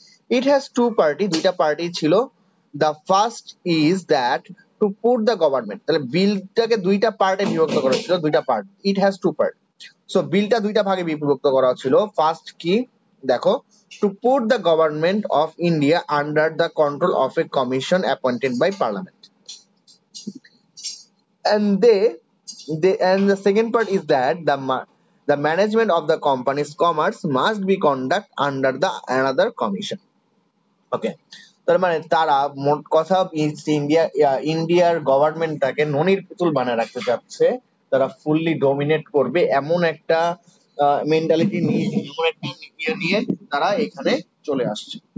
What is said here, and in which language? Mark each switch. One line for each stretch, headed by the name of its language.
English: it has two party,
Bangla: দুইটা party ছিল।
English: the first is that to put the government,
Bangla: তাহলে বিলটাকে দুইটা পার্টে বিভক্ত করা ছিল, দুইটা part.
English: It has two part. So
Bangla: বিলটা দুইটা ভাগে বিভক্ত করা ছিল।
English: first
Bangla: কি দেখো,
English: To put the government of India under the control of a commission appointed by parliament. And the second part is that the management of the company's commerce must be conduct under the another commission.
Bangla: Okay, তার মানে তারা মোট কথা east ইন্ডিয়ার গভর্নমেন্টটাকে ননির পুতুল বানায় রাখতে চাচ্ছে। তারা ফুললি ডোমিনেট করবে এমন একটা মেন্টালিটি নিয়ে, এমন একটা ইয়ে নিয়ে তারা এখানে চলে আসছে।